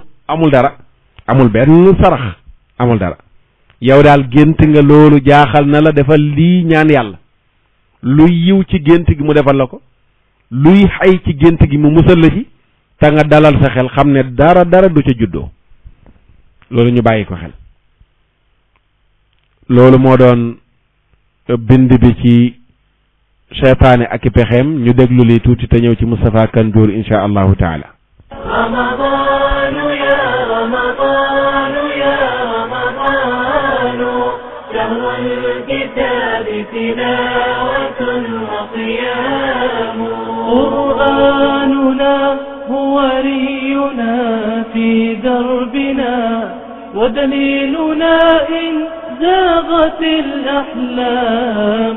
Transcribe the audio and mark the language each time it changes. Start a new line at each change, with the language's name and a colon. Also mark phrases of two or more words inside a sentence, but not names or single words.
Wolof: amul dara amul benn sarax amul dara yow daal gént nga loolu jaaxal na la defal lii ñaan yàlla luy yiw ci gént gi mu defal la ko luy xay ci gént gi mu musal la ci te nga dalal sa xel xam ne dara du ca juddoo loolu ñu bàyyi ko xel loolu moo doon bind bi ci seytaane ak i pexeem ñu déglu li tuuti te ñëw ci Moustapha Kandour
Arabic: إن شاء الله تعالى رمضان يا رمضان يا رمضان تلاوة وقيام قرآننا هو رينا في دربنا ودليلنا إن زاغت الأحلام